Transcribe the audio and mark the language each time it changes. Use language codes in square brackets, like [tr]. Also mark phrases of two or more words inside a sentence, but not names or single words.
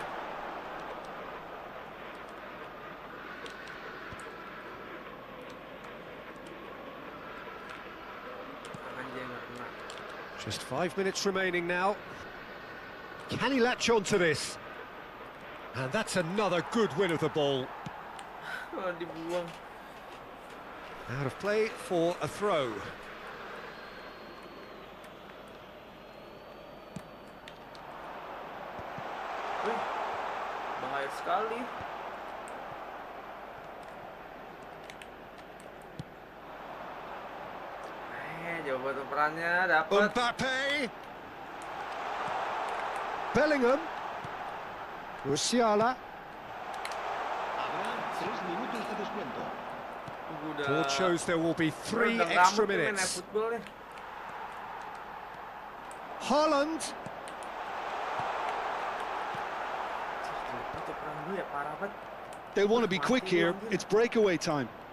[en] Just 5 minutes remaining now. Can he latch on to this? And that's another good win of the ball. [id] Dibuang. [en] Out of play for a throw. [id] Bahaya sekali. Jauh buat operannya dapat. Mbappe. Bellingham. Musiala. [es] Habrá 3 minutos de descuento. [en] Board shows there will be 3 extra minutes. Haaland. They want to be quick here. It's breakaway time.